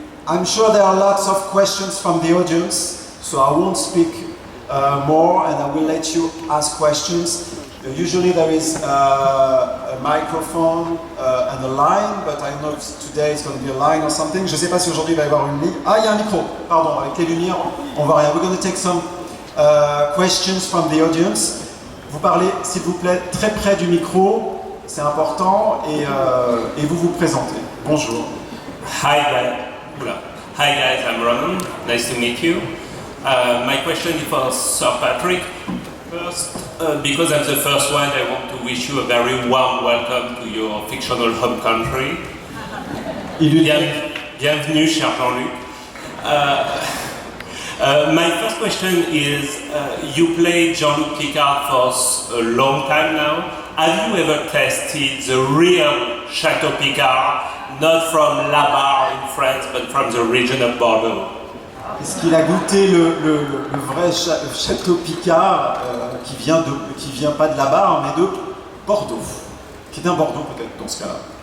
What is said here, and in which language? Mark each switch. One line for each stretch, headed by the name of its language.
English: I'm sure there are lots of questions from the audience, so I won't speak more and I will let you ask questions. Usually there is a microphone and a line, but I don't know if today it's going to be a line or something.
French: Je ne sais pas si aujourd'hui il va y avoir une ligne. Ah, il y a un micro, pardon, avec les lumières, on va rien.
English: We're going to take some questions from the audience.
French: Vous parlez, s'il vous plaît, très près du micro, c'est important, et vous vous présentez. Bonjour.
English: Hi guys, I'm Ronan. Nice to meet you. My question is for Sir Patrick. First, because I'm the first one, I want to wish you a very warm welcome to your fictional home country.
French: Bienvenue, cher Jean-Luc.
English: My first question is, you played Jean-Luc Picard for a long time now. Have you ever tasted the real Chateau Picard, not from La Barre in France, but from the region of Bordeaux?
French: Est-ce qu'il a goûté le vrai Château Picard qui vient pas de la Barre, mais de Bordeaux, qui est un Bordeaux peut-être dans ce cas-là?